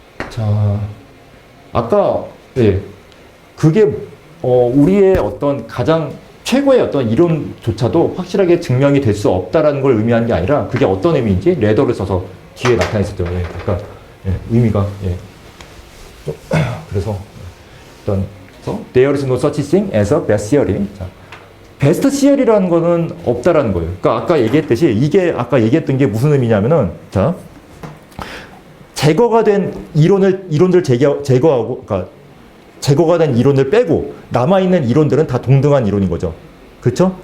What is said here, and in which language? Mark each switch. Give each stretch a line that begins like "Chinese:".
Korean: 자, 아까 예, 그게 우리의 어떤 가장 최고의 어떤 이론조차도 확실하게 증명이 될 수 없다라는 걸 의미하는 게 아니라, 그게 어떤 의미인지 레더를 써서 뒤에 나타냈었죠. 예, 그러니까 의미가 그래서 일단
English: there is no such thing as a best theory.
Korean: 자, 베스트 시얼이라는 거는 없다라는 거예요. 그러니까 아까 얘기했듯이 이게 아까 얘기했던 게 무슨 의미냐면은, 자, 제거가 된 이론들 제거하고, 그러니까 제거가 된 이론을 빼고 남아있는 이론들은 다 동등한 이론인 거죠. 그렇죠?